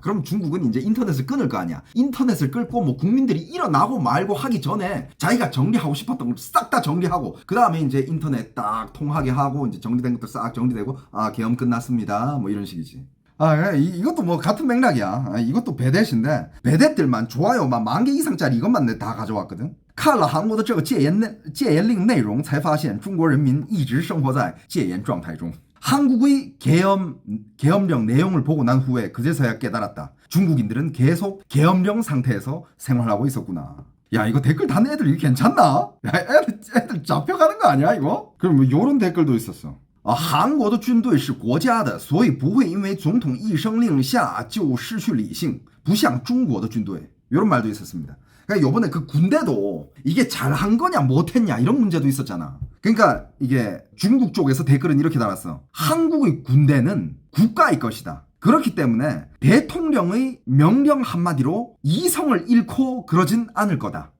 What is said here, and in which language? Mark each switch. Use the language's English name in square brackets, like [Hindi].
[Korean] 그럼 중국은 이제 인터넷을 끊을 거 아니야. 인터넷을 끊고 뭐 국민들이 일어나고 말고 하기 전에 자기가 정리하고 싶었던 걸 싹 다 정리하고 그 다음에 이제 인터넷 딱 통하게 하고 이제 정리된 것도 싹 정리되고 계엄 끝났습니다. 뭐 이런 식이지. 이것도 뭐 같은 맥락이야. 이것도 배댓인데 배댓들만 좋아요만 10,000개 이상짜리 이것만 다 가져왔거든. [Chinese] 看了韩国的这个戒严令内容才发现中国人民一直生活在戒严状态中. [Korean] 한국의 계엄령 내용을 보고 난 후에 그제서야 깨달았다. 중국인들은 계속 계엄령 상태에서 생활하고 있었구나. 야, 이거 댓글 단 애들 이거 괜찮나? 야, 애들 잡혀가는 거 아니야 이거? 그럼 뭐 요런 댓글도 있었어. [Chinese] 韩国的军队是国家的，所以不会因为总统一声令下就失去理性，不像中国的军队. [Korean] 이런 말도 있었습니다. 그러니까 요번에 그 군대도 이게 잘한 거냐 못했냐 이런 문제도 있었잖아. 그러니까 이게 중국 쪽에서 댓글은 이렇게 달았어. 한국의 군대는 국가의 것이다. 그렇기 때문에 대통령의 명령 한마디로 이성을 잃고 그러진 않을 거다.